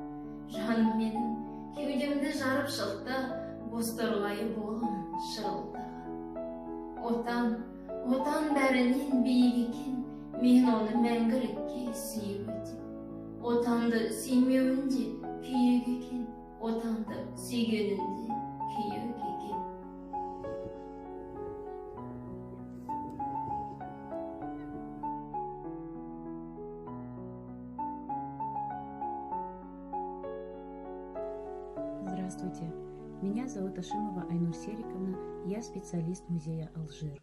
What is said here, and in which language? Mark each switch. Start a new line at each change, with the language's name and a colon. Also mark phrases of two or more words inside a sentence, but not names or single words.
Kazakh: Жаным менің кеудемді жарып шықты, бозторғайы боламын шырылдаған. Отан бәрінен биік екен. Мен оны мәңгілікке сүйіп өтем. Отанды сүймеуінде күйік екен, отанды сүйгенінде күйік екен.
Russian: Здравствуйте, меня зовут Ашимова Айнур Сериковна, я специалист музея Алжир.